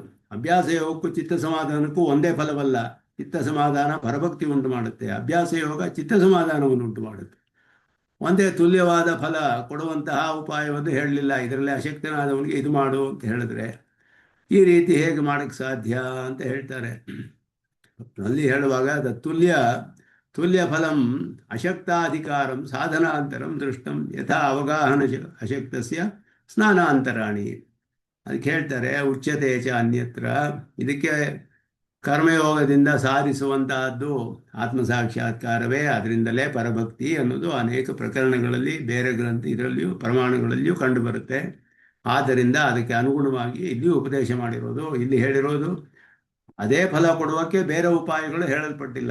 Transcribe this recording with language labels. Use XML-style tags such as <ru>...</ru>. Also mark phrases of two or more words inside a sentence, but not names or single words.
<kn>ಅಭ್ಯಾಸ ಯೋಗಕ್ಕೂ ಚಿತ್ತ ಸಮಾಧಾನಕ್ಕೂ ಒಂದೇ ಫಲವಲ್ಲ. ಚಿತ್ತ ಸಮಾಧಾನ ಪರಭಕ್ತಿ ಉಂಟು ಮಾಡುತ್ತೆ, ಅಭ್ಯಾಸ ಯೋಗ ಚಿತ್ತ ಸಮಾಧಾನವನ್ನು ಉಂಟು ಮಾಡುತ್ತೆ. ಒಂದೇ ತುಲ್ಯವಾದ ಫಲ ಕೊಡುವಂತಹ ಉಪಾಯವನ್ನು ಹೇಳಲಿಲ್ಲ. ಇದರಲ್ಲಿ ಅಶಕ್ತನಾದವನಿಗೆ ಇದು ಮಾಡು ಅಂತ ಹೇಳಿದ್ರೆ ಈ ರೀತಿ ಹೇಗೆ ಮಾಡೋಕ್ಕೆ ಸಾಧ್ಯ ಅಂತ ಹೇಳ್ತಾರೆ. ಅಲ್ಲಿ ಹೇಳುವಾಗ</kn> <sa>ತುಲ್ಯ ಫಲಂ ಅಶಕ್ತಾಧಿಕಾರಂ ಸಾಧನಾಂತರಂ ದೃಷ್ಟಂ ಯಥಾ ಅವಗಾಹನ ಅಶಕ್ತಸ್ಯ ಸ್ನಾನಾಂತರಾಣಿ.</sa> <kn>ಅದಕ್ಕೆ ಹೇಳ್ತಾರೆ</kn> <sa>ಉಚ್ಯತೆ ಚ ಅನ್ಯತ್ರ.</sa> <kn>ಇದಕ್ಕೆ ಕರ್ಮಯೋಗದಿಂದ ಸಾಧಿಸುವಂತಹದ್ದು ಆತ್ಮಸಾಕ್ಷಾತ್ಕಾರವೇ, ಅದರಿಂದಲೇ ಪರಭಕ್ತಿ ಅನ್ನೋದು ಅನೇಕ ಪ್ರಕರಣಗಳಲ್ಲಿ, ಬೇರೆ ಇದರಲ್ಲಿಯೂ ಪ್ರಮಾಣಗಳಲ್ಲಿಯೂ ಕಂಡುಬರುತ್ತೆ. ಆದ್ದರಿಂದ ಅದಕ್ಕೆ ಅನುಗುಣವಾಗಿ ಇಲ್ಲಿಯೂ ಉಪದೇಶ ಮಾಡಿರೋದು. ಇಲ್ಲಿ ಹೇಳಿರೋದು ಅದೇ ಫಲ ಕೊಡುವಕ್ಕೆ ಬೇರೆ ಉಪಾಯಗಳು ಹೇಳಲ್ಪಟ್ಟಿಲ್ಲ.</kn>